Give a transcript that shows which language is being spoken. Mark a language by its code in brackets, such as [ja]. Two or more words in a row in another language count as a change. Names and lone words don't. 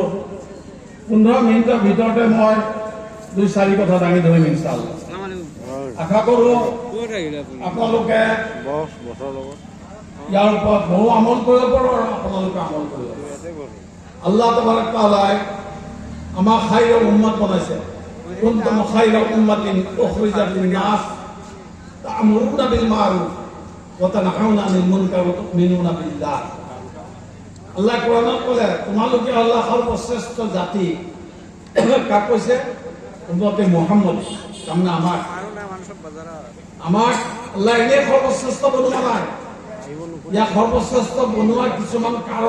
[as] 15 মিনিটৰ ভিতৰতে মই 2-4 কথা দাঙি ধৰিম ইনশাআল্লাহ। আশা কৰোঁ আপোনালোকে ইয়াৰ ওপৰত বহু আমল কৰিব পাৰোঁ আৰু আপোনালোকে আমল কৰিব। [ar] الله تبارك وتعالى [as] আমাক [ar] خير أمة [as] বনাইছে। [ar] كنتم خير أمة أخرجت للناس تأمرون بالمعروف وتنهون عن المنكر وتؤمنون بالله. [as] আল্লাহ কোরআনত ক'লে তোমালোকে আল্লাহ সৰ্বশ্ৰেষ্ঠ জাতি। কাক কৈছে? উম্মতে মুহাম্মদ। তাৰমানে আমাক আল্লাহ এনে সৰ্বশ্ৰেষ্ঠ বনোৱা নাই, ইয়াক সৰ্বশ্ৰেষ্ঠ বনোৱাৰ কিছুমান কাৰণ